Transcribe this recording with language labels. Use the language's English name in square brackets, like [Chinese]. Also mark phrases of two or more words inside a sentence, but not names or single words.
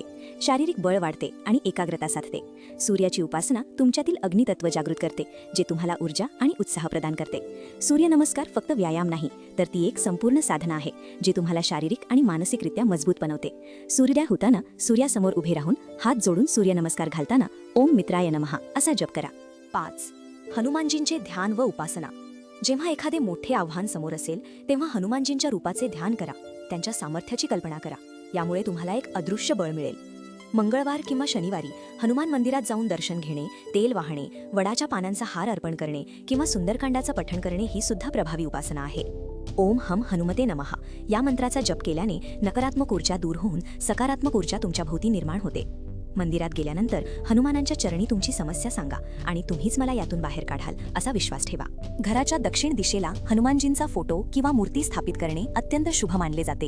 [Marathi] शारीरिक बळ वाढते आणि एकाग्रता साधते. सूर्याची उपासना तुमच्यातील अग्नितत्व जागृत करते, जे तुम्हाला ऊर्जा आणि उत्साह प्रदान करते. सूर्यनमस्कार फक्त व्यायाम नाही, तर ती एक संपूर्ण साधना आहे, जी तुम्हाला शारीरिक आणि मानसिकरित्या मजबूत बनवते. सूर्योदय होताना सूर्यासमोर उभे राहून हात जोडून सूर्यनमस्कार घालताना [Sanskrit] ओम मित्राय नमः [Marathi] असा जप करा. 5. हनुमानजींचे ध्यान व उपासना. जेव्हा एखादे मोठे आव्हान समोर असेल तेव्हा हनुमानजींच्या रूपाचे ध्यान करा. त्यांच्या सामर्थ्याची कल्पना करा. यामुळे तुम्हाला एक अदृश्य बळ मिळेल. मंगळवार किंवा शनिवारी हनुमान मंदिरात जाऊन दर्शन घेणे, तेल वाहणे, वडाच्या पानांचा हार अर्पण करणे किंवा सुंदरकांडाचं पठण करणे ही सुद्धा प्रभावी उपासना आहे. [Sanskrit] ओम हम हनुमते नमः [Marathi] या मंत्राचा जप केल्याने नकारात्मक ऊर्जा दूर होऊन सकारात्मक ऊर्जा तुमच्या भोवती निर्माण होते. मंदिरात गेल्यानंतर हनुमानांच्या चरणी तुमची समस्या सांगा आणि तुम्हीच मला यातून बाहेर काढाल असा विश्वास ठेवा. घराच्या दक्षिण दिशेला हनुमानजींचा फोटो किंवा मूर्ती स्थापित करणे अत्यंत शुभ मानले जाते.